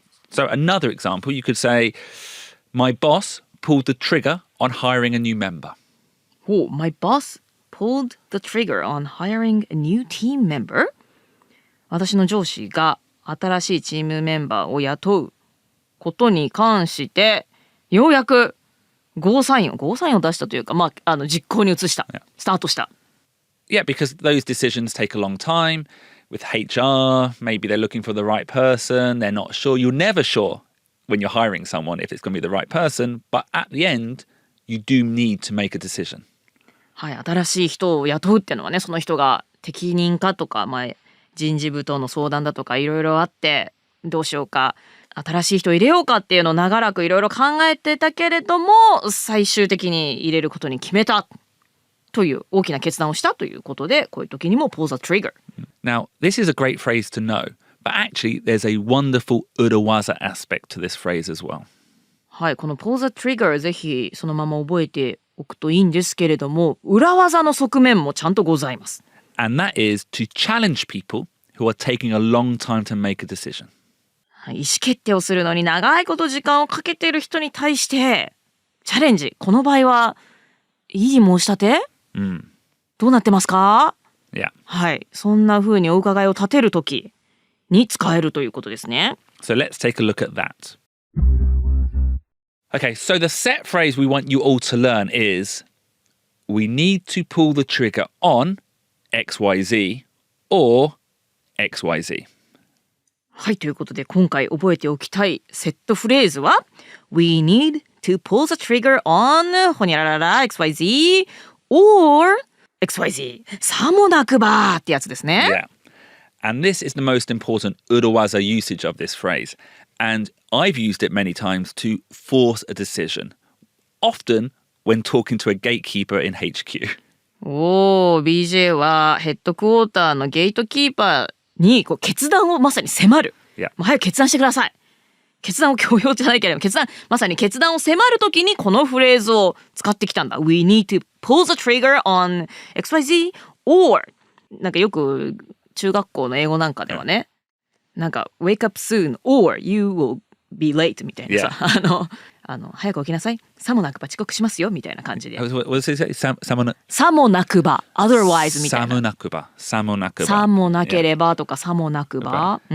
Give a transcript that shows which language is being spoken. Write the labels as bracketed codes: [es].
[en] So another example, you could say, my boss pulled the trigger on hiring a new member. Oh, my boss pulled the trigger on hiring a new team member. [ja] 私の上司が新しいチームメンバーを雇うことに関してようやくゴーサインを出したというか、実行に移した、スタートした。 [en] Yeah, because those decisions take a long time. With HR, maybe they're looking for the right person. They're not sure. You're never sure when you're hiring someone if it's going to be the right person. But at the end, you do need to make a decision. [ja] はい、新しい人を雇うっていうのはね、その人が適任かとか、人事部との相談だとかいろいろあって、どうしようか、新しい人を入れようかっていうのを長らくいろいろ考えてたけれども、最終的に入れることに決めたという大きな決断をしたということで、こういう時にも [en] pull the trigger. Now, this is a great phrase to know, but actually there's a wonderful urawaza aspect to this phrase as well. [ja] はい、この [en] pull the trigger [ja] ぜひそのまま覚えておくといいんですけれども、裏技の側面もちゃんとございます。 [en] And that is to challenge people who are taking a long time to make a decision. [ja] 意思決定をするのに長いこと時間をかけている人に対してチャレンジ。この場合は異議申し立て、どうなってますか？ [en] Yeah. [ja] はい、そんな風にお伺いを立てるときに使えるということですね。 [en] So let's take a look at that. Okay, so the set phrase we want you all to learn is we need to pull the trigger on XYZ or XYZ. [ja] はい、ということで今回覚えておきたいセットフレーズは [en] We need to pull the trigger on [ja] ほにゃららら [en] XYZ or XYZ [ja] さもなくばってやつですね。 [en] Yeah. And this is the most important urawaza usage of this phrase. And I've used it many times to force a decision, often when talking to a gatekeeper in HQ. [ja] BJ はヘッドクォーターのゲートキーパーにこう決断をまさに迫る。 [en] Yeah. [ja] もう早く決断してください。決断を強要じゃないけれども、まさに決断を迫るときにこのフレーズを使ってきたんだ。 [en] We need to pull the trigger on XYZ or [ja] なんかよく中学校の英語なんかではね、なんか [en] wake up soon or you will be late [ja] みたいなさ、早く起きなさい。さもなくば遅刻しますよみたいな感じで。 [en] What does it say? [ja] さもなくば otherwise みたいな。さもなければとかさもなくば。